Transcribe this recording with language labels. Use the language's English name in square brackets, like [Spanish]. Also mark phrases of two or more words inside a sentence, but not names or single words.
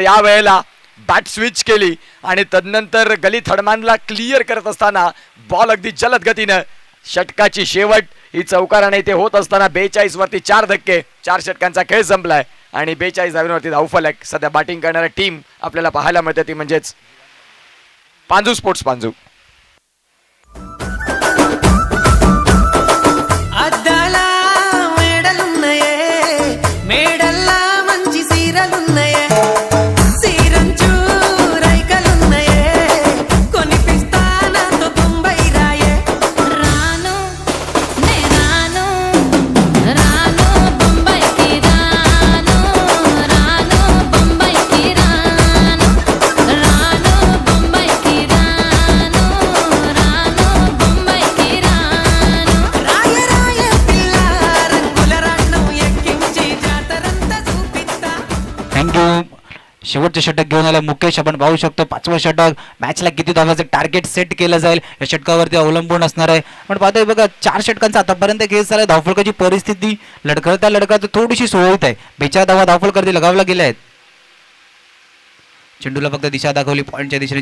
[Marathi] या वेळेला [English] bat switch [Marathi] केली आणि तदनंतर गली थडमानला क्लिअर करत असताना बॉल अगदी जलद गतीनं षटकाची शेवट ही चौकाराने इथे होत असताना 42 वरती 4 धक्के 4 षटकांचा खेळ संपलाय आणि 42 धावांवरती धावफलक. सध्या बॅटिंग करणारी टीम आपल्याला पाहायला मिळते ती म्हणजेच पांजू स्पोर्ट्स पांजू. [Telugu] అద్దాల మేడలున్నాయే, మేడల్లా మంచి సీరలున్నాయే, సీరంచు రైకలున్నాయే, కొనిపిస్తా నాతో బొంబై రాయే. రాను నే రాను రాను బొంబాయికి రాను రాను బొంబాయికి రాను రాను బొంబాయికి రాను రాను బొంబాయికి రాను. రాయ రాయ పిల్ల రంగుల రాట్నం ఎక్కించి జాతరంతా చూపిస్తా. [Marathi] थँक्यू. शेवटचे षटक घेऊन आला मुकेश. आपण पाहू शकतो 5वं षटक. मॅचला किती धावांचं [English] target set [Marathi] केलं जाईल या षटकावरती अवलंबून असणार आहे. पण पाहतोय बघा 4 षटकांचा आतापर्यंत खेळ झाला. धावफलकाची परिस्थिती लढखळता थोडीशी सुरळीत आहे. 42 धावा धावफलकावरती लगावला गेल्या आहेत. चेंडूला फक्त दिशा दाखवली पॉईंटच्या दिशेने.